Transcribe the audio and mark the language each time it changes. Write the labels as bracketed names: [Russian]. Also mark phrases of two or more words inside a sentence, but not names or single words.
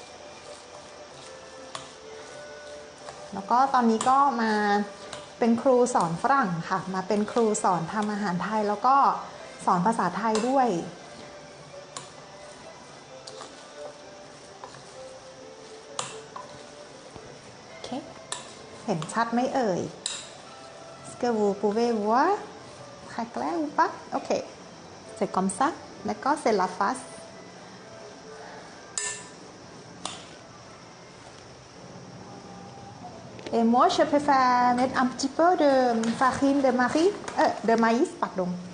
[Thai] แล้วก็ตอนนี้ก็มาเป็นครูสอนฝรั่งค่ะมาเป็นครูสอนทำอาหารไทยแล้วก็สอนภาษาไทยด้วยโอเคเห็นชัดไหมเอ่ย [French] Est-ce que vous pouvez voir très clair ou pas? Ok, c'est comme ça, d'accord, c'est la face. Et moi, je préfère mettre un petit peu de farine de maïs, pardon.